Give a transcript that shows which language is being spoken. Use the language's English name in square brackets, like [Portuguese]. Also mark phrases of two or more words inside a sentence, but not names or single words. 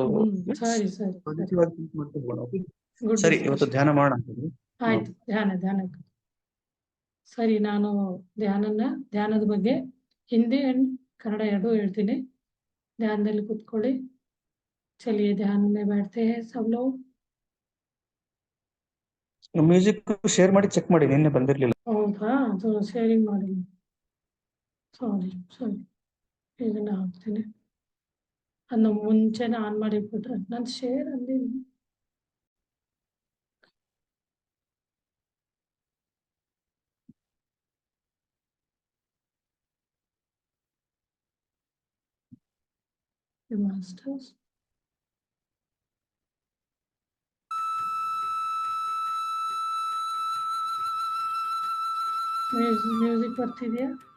[Kannada] ಸರಿ ಸರಿ ಸರಿ. ಮಾಡ್ತಾ ಹೋಗೋಣ. Okay? ಗುಡ್ ಸರಿ, ಇವತ್ತು ಡಿಸ್ಕಷನ್. ಧ್ಯಾನ ಮಾಡೋಣ ಅಂತಂದ್ರೆ. ಆಯ್ತು, ಧ್ಯಾನ. ಸರಿ, ನಾನು ಧ್ಯಾನದ ಬಗ್ಗೆ ಹಿಂದಿ ಅಂಡ್ ಕನ್ನಡ ಎರಡೂ ಹೇಳ್ತೀನಿ. ಧ್ಯಾನದಲ್ಲಿ ಕೂತ್ಕೊಳ್ಳಿ. [Hindi] ಚಲಿए ध्यान में बैठते हैं सब लोग. [Kannada] ಮ್ಯೂಸಿಕ್ ಶೇರ್ ಮಾಡಿ ಚೆಕ್ ಮಾಡಿ, ನಿನ್ನೆ ಬಂದಿರ್ಲಿಲ್ಲ. ಹೌದಾ, ಅದು ಶೇರಿಂಗ್ ಮಾಡಿ. ಸಾರಿ, ಇದನ್ನ ಹಾಕ್ತೀನಿ. ಅದನ್ನ ಮುಂಚೆನೆ ಆನ್ ಮಾಡಿ ಬಿಟ್ರೆ ನಾನು ಶೇರ್ ಅಲ್ಲಿ. ಮಾಸ್ಟರ್ಸ್ ಮ್ಯೂಸಿಕ್ ಬರ್ತಿದ್ಯಾ?